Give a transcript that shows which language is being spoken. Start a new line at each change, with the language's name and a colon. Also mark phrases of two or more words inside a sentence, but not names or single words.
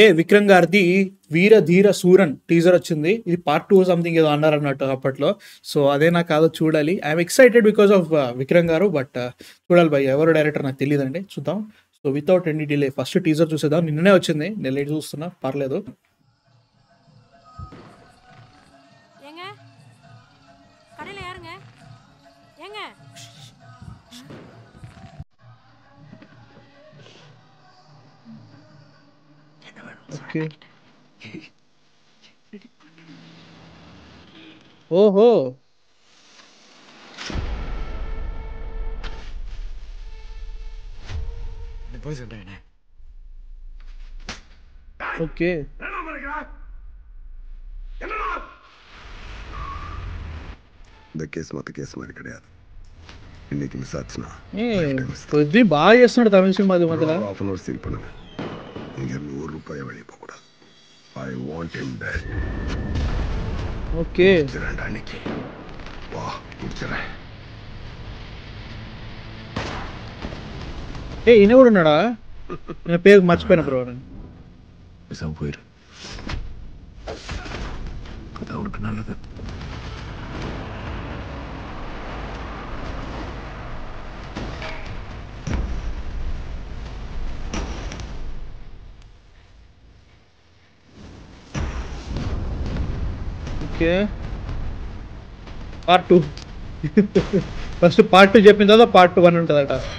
Telugu: 'విక్రమ్' గారిది 'వీర ధీర సూరన్' టీజర్ వచ్చింది. ఇది పార్ట్ 2 సంథింగ్ ఏదో అన్నారన్నట్టు అప్పట్లో. సో, అదేనా కాదో చూడాలి.
English: I'm excited because of
Telugu: 'విక్రమ్' గారు. బట్ చూడాలి భయ్ ఎవరు డైరెక్టర్ నాకు తెలీదండి. చూద్దాం. సో,
English: without any delay first teaser
Telugu: చూసేద్దాం. నిన్ననే వచ్చింది. నేను లేట్ చూస్తున్నా పర్లేదు.
Tamil: ஏங்க கடையில் யாருங்க ஏங்க
Telugu: ఓకే. ఓహో!
Tamil: போய் சொல்றேன்
Telugu: ఓకే.
Tamil: இந்த கேஸ் மற்ற கேஸ் மாதிரி கிடையாது. இன்னைக்கு மிஸ் ஆச்சுன்னா
Telugu: కొద్ది బాగా చేస్తున్నాడు తమిళ సినిమా అది మధ్యలో.
English: half an hour seal
Tamil: பண்ணுங்க. இங்கேருந்து ₹1 வெளியே போகக்கூடாது.
English: I want him dead.
Telugu: ఓకే.
Tamil: ரெண்டு அன்னைக்கு வா முடிச்சிடறேன்.
Telugu: ఈయన కూడా ఉన్నాడా? నేను పేరు మర్చిపోయిన బ్రో.
Tamil: பேசாம போயிரு. அதான் உனக்கு நல்லது.
Telugu: ఓకే. పార్ట్ 2 ఫస్ట్ పార్ట్ 2 చెప్పిన తర్వాత పార్ట్ 1 ఉంటుందట.